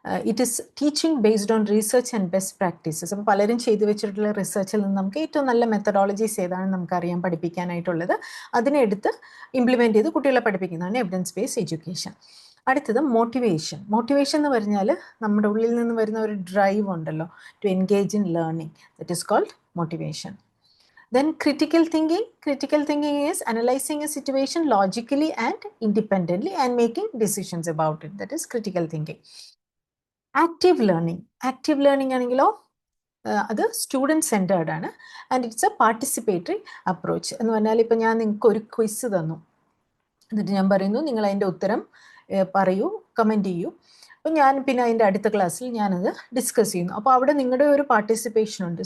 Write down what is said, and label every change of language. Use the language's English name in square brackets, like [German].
[English] It is teaching based on research and best practices. [Malayalam] അപ്പോൾ പലരും ചെയ്തു വെച്ചിട്ടുള്ള റിസർച്ചിൽ നിന്ന് നമുക്ക് ഏറ്റവും നല്ല മെത്തഡോളജീസ് ഏതാണെന്ന് നമുക്കറിയാം പഠിപ്പിക്കാനായിട്ടുള്ളത്. അതിനെ എടുത്ത് ഇംപ്ലിമെൻറ്റ് ചെയ്ത് കുട്ടികളെ പഠിപ്പിക്കുന്നതാണ് എവിഡൻസ് ബേസ്ഡ് എഡ്യൂക്കേഷൻ. അടുത്തത് മോട്ടിവേഷൻ എന്ന് പറഞ്ഞാൽ നമ്മുടെ ഉള്ളിൽ നിന്ന് വരുന്ന ഒരു ഡ്രൈവ് ഉണ്ടല്ലോ, [English] To engage in learning, that is called motivation. Then critical thinking is analyzing a situation logically and independently and making decisions about it. That is critical thinking. Active learning [Malayalam] ആണെങ്കിലോ അത് സ്റ്റുഡൻറ്റ് സെൻറ്റേർഡ് ആണ്, [English] And it's a participatory approach. [Malayalam] എന്ന് പറഞ്ഞാൽ ഇപ്പം ഞാൻ നിങ്ങൾക്ക് ഒരു quiz തന്നു, എന്നിട്ട് ഞാൻ പറയുന്നു നിങ്ങൾ അതിൻ്റെ ഉത്തരം പറയൂ, കമൻറ്റ് ചെയ്യൂ. അപ്പോൾ ഞാൻ പിന്നെ അതിൻ്റെ അടുത്ത ക്ലാസ്സിൽ ഞാനത് ഡിസ്കസ് ചെയ്യുന്നു. അപ്പോൾ അവിടെ നിങ്ങളുടെ ഒരു പാർട്ടിസിപ്പേഷൻ ഉണ്ട്.